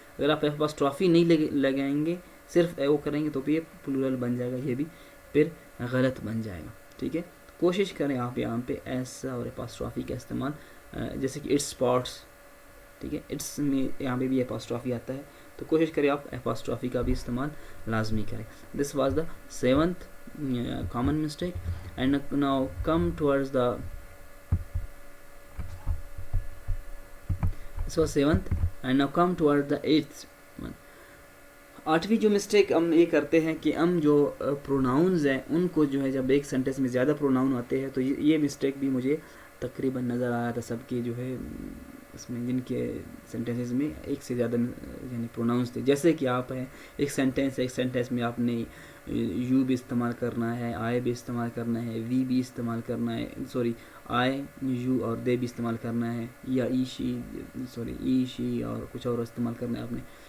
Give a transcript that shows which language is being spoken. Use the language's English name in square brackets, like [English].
[Urdu] اگر آپ اپاسٹرافی نہیں لگائیں گے، صرف وہ کریں گے، تو پھر یہ پلورل بن جائے گا، یہ بھی پھر غلط بن جائے گا. ٹھیک ہے، کوشش کریں آپ یہاں پہ ایس اور اپاسٹرافی کا استعمال، جیسے کہ اٹس اسپاٹس، ٹھیک ہے، اٹس میں یہاں پہ بھی اپاسٹرافی آتا ہے، تو کوشش کریں آپ اپاسٹرافی کا بھی استعمال لازمی کریں. [English] This was the 7th common mistake. And now come towards the this was 7th, and now come towards the 8th one. [Urdu] 8ویں جو مسٹیک ہم یہ کرتے ہیں کہ ہم جو پروناؤنز ہیں ان کو جو ہے جب ایک سینٹینس میں زیادہ پروناؤن آتے ہیں، تو یہ مسٹیک بھی مجھے تقریباً نظر آیا تھا سب کے جو ہے اس میں، جن کے سینٹینسز میں ایک سے زیادہ یعنی پروناؤنس تھے. جیسے کہ آپ ہیں ایک سینٹینس میں آپ نے یو بھی استعمال کرنا ہے، آئے بھی استعمال کرنا ہے، وی بھی استعمال کرنا ہے، سوری آئے یو اور دے بھی استعمال کرنا ہے، یا ای شی اور کچھ اور استعمال کرنا ہے آپ نے.